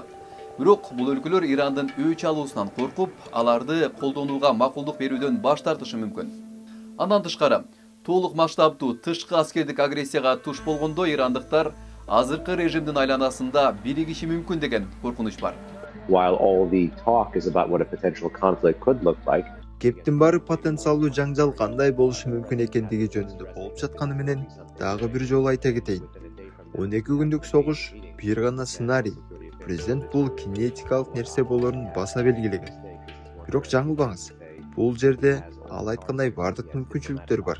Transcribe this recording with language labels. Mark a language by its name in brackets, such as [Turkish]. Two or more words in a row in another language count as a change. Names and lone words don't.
[Kyrgyz] Бирок бул өлкөлөр Ирандын өч алуусунан коркуп, аларды колдонууга макулдук берүүдөн баш тартышы мүмкүн. Андан тышкары, толук масштабтуу тышкы аскердик агрессияга туш болгондо ирандыктар азыркы режимдин айланасында биригиши мүмкүн деген коркунуч бар. [English] While all the talk is about what a potential conflict could look like, [Kyrgyz] Кептин баары потенциалдуу жаңжал кандай болушу мүмкүн экендиги жөнүндө болуп жатканы менен дагы бир жолу айта кетейин. 12 күндүк согуш бир гана сценарий. Президент бул кинетикалык нерсе болоорун баса белгилеген. Бирок жаңылбаңыз, бул жерде ал айткандай бардык мүмкүнчүлүктөр бар.